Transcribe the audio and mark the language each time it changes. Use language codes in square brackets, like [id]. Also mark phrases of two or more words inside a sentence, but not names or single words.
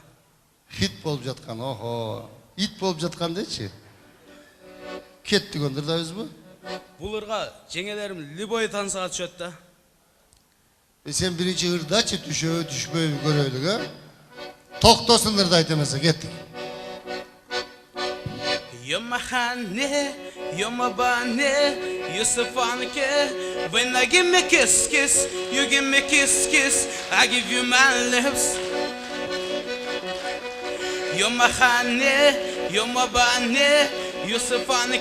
[ky] Хит болуп жаткан, охо. Ит болуп жаткан дечи. Кеттик ондырдабызбы? Бул ырга жеңелерим любой тансага түшөт да. Сен биринчи ырдачы, түшөбү түшпөйбү көрөлүк, а? Токтосун ырдайт эмесе, кеттик. [en] You're my honey, you're my bunny, you're so funny. When I give me kiss, kiss, you give me kiss, kiss, I give you my lips. You're my honey, you're my bunny, you're so funny.